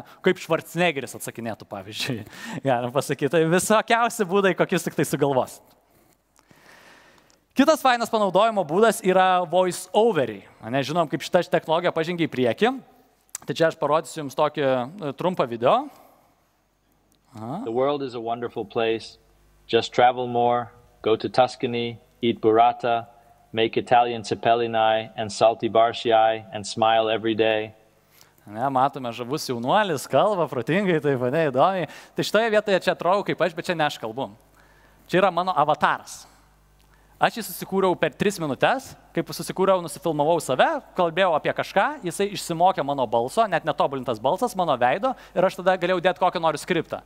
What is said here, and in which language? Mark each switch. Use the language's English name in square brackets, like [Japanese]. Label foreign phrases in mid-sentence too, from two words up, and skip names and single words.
[Lithuanian] Kaip Schwarzeneggeris atsakinėtų, pavyzdžiui. Galim pasakyti, tai visokiausi būdai, kokius tik tai sugalvos. Kitas fainas panaudojimo būdas yra voice overiai. Žinom, kaip šita technologija pažengia į priekį. Tai čia aš parodysiu jums tokį trumpą video. [English] The world is a wonderful place. Just travel more. Go to Tuscany, eat burrata, make Italian cepelini and salty barščiai and smile every day. [Lithuanian] Ne, matome, žavus jaunuolis, kalba protingai, taip įdomiai. Tai šitoje vietoje čia atrodo kaip aš, bet čia ne aš kalbu. Čia yra mano avataras. Aš jį susikūriau per 3 minutės, kaip susikūriau, nusifilmavau save, kalbėjau apie kažką, jisai išsimokė mano balso, net netobulintas balsas, mano veido, ir aš tada galėjau dėti kokį noriu skriptą.